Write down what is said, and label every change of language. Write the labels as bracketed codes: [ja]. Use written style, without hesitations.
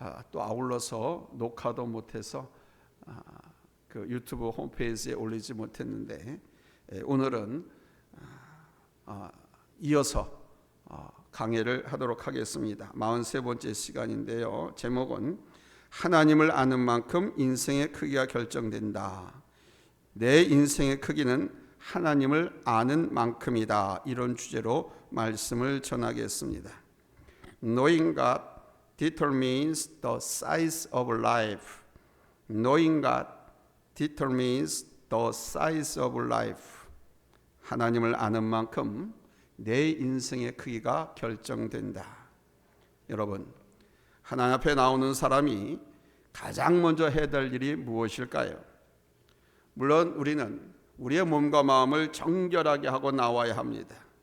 [ko] 또 아울러서 녹화도 못해서 그 유튜브 홈페이지에 올리지 못했는데, 오늘은 이어서 강의를 하도록 하겠습니다. 43번째 시간인데요. 제목은 하나님을 아는 만큼 인생의 크기가 결정된다. 내 인생의 크기는 하나님을 아는 만큼이다. 이런 주제로 말씀을 전하겠습니다. [en] Knowing God determines the size of life. Knowing God determines the size of life. [ko] 하나님을 아는 만큼 내 인생의 크기가 결정된다. 여러분, 하나님 앞에 나오는 사람이 가장 먼저 해야 될 일이 무엇일까요? 물론 우리는 우리의 몸과 마음을 정결하게 하고 나와야 합니다.